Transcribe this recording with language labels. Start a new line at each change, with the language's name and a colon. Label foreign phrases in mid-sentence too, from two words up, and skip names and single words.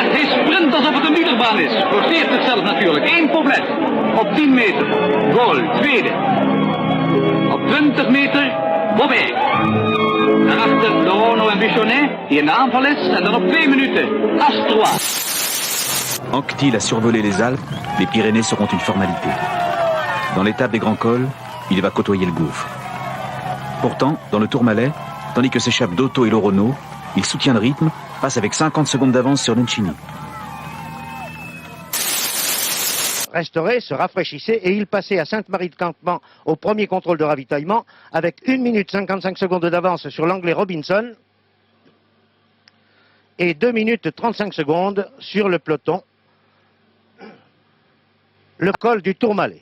Dutch: Hij sprint alsof het een wielerbaan is, forceert zichzelf natuurlijk, 1 Poblet. Op 10 meter, Gol, tweede. Op 20 meter, Bobet. Daarachter Lorono en Bichonnet, die in de aanval is, en dan op 2 minuten, Astroa.
French: Anquetil a survolé les Alpes, les Pyrénées seront une formalité. Dans l'étape des grands cols, il va côtoyer le gouffre. Pourtant, dans le Tourmalet, tandis que s'échappent Dotto et Lorono, il soutient le rythme, passe avec 50 secondes d'avance sur Nencini. Restaurait, se rafraîchissait et il passait à Sainte-Marie-de-Campan au premier contrôle de ravitaillement avec 1 minute 55 secondes d'avance sur l'Anglais Robinson et 2 minutes 35 secondes sur le peloton, le col du Tourmalet.